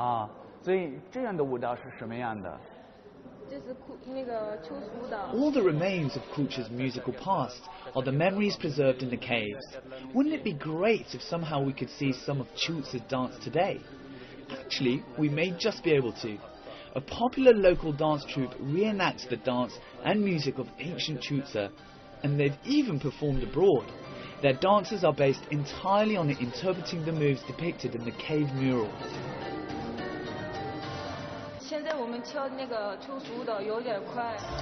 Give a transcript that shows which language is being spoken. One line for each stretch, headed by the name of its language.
Chinese: 啊，所以这样的舞蹈是什么样的？
English: All the remains of Kucha's musical past are the memories preserved in the caves. Wouldn't it be great if somehow we could see some of Chuza's dance today? Actually, we may just be able to. A popular local dance troupe reenacts the dance and music of ancient Chuza, and they've even performed abroad. Their dances are based entirely on interpreting the moves depicted in the cave murals.
Chinese: 现在我们跳那个秋俗舞蹈有点快。